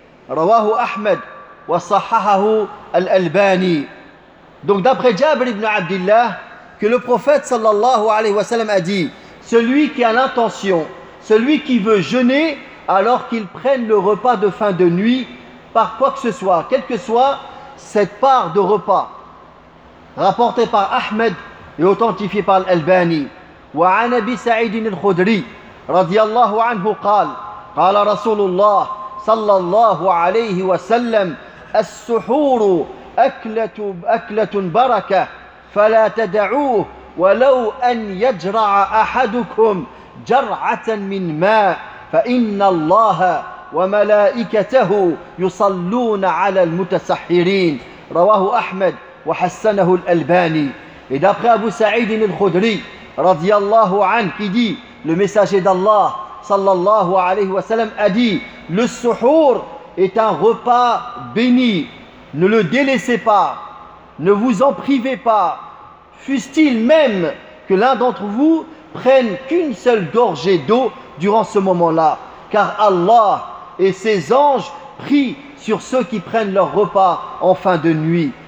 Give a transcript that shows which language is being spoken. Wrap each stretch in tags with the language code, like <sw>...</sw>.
<ar>رواه أحمد وصححه الألباني.</ar> <fr>Donc d'après Jabir ibn Abdullah que le prophète</fr> <ar>صلى الله عليه وسلم</ar> <fr>a dit: celui qui a l'intention, celui qui veut jeûner alors qu'il prenne le repas de fin de nuit par quoi que ce soit, quelle que soit cette part de repas, rapportée par Ahmed et authentifiée par l'Albani.</fr> <ar>Wa an Abi Sa'id al-Khudri radiyallahu anhu qala rasulullah صلى الله عليه وسلم: السحور أكلة بركة، فلا تدعوه ولو أن يجرع أحدكم جرعة من ماء، فإن الله وملائكته يصلون على المتسحرين. رواه أحمد وحسنه الألباني.</ar> <fr>Et d'après Abu Sa'id al-Khudri,</fr> <ar>radiyallahu anhu,</ar> <fr>qui dit, le messager d'Allah,</fr> <ar>sallallahu alayhi wa sallam,</ar> <fr>a dit, le suhoor est un repas béni, ne le délaissez pas, ne vous en privez pas, fût-il même que l'un d'entre vous prenne qu'une seule gorgée d'eau durant ce moment-là, car Allah et ses anges prient sur ceux qui prennent leur repas en fin de nuit.</fr>